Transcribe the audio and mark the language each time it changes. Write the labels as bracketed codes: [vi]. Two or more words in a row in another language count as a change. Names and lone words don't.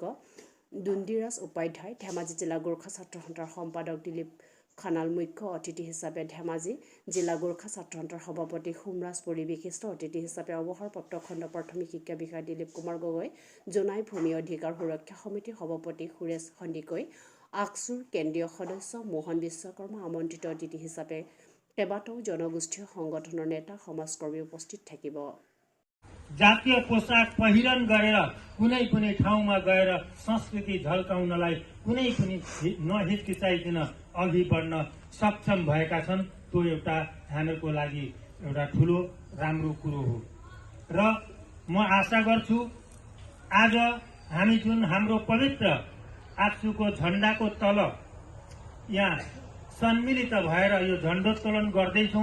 [as] দুন্দিৰাজ উপাধ্যায়, ধেমাজি জিলা গোৰ্খা ছাত্ৰ সন্থাৰ সম্পাদক দিলীপ খানাল, মুখ্য অতিথি হিচাপে ধেমাজি জিলা গোৰ্খা ছাত্ৰ সন্থাৰ সভাপতি সোমৰাজ পুৰী, বিশিষ্ট অতিথি হিচাপে অৱসৰপ্ৰাপ্ত খণ্ড প্ৰাথমিক শিক্ষা বিষয়া দিলীপ কুমাৰ গগৈ, জোনাই ভূমি অধিকাৰ সুৰক্ষা সমিতিৰ সভাপতি সুৰেশ সন্দিকৈ, আকচুৰ কেন্দ্ৰীয় সদস্য মোহন বিশ্বকৰ্মা আমন্ত্ৰিত অতিথি হিচাপে কেইবাটাও জনগোষ্ঠীয় সংগঠনৰ নেতা সমাজকৰ্মী উপস্থিত থাকিব। [ne] জাতীय पोसाक पहिरन गरेर कुनै कुनै ठाउँमा गएर संस्कृति झल्काउनलाई कुनै पनि नहिचकिचाइकन अघि बढ्न सक्षम भएका छन्। त्यो एउटा हामीहरूको लागि एउटा ठुलो राम्रो कुरो हो र म आशा गर्छु आज हामी जुन हाम्रो पवित्र आक्सुको झण्डाको तल यहाँ सम्मिलित भएर यो झण्डोत्तोलन गर्दैछौँ।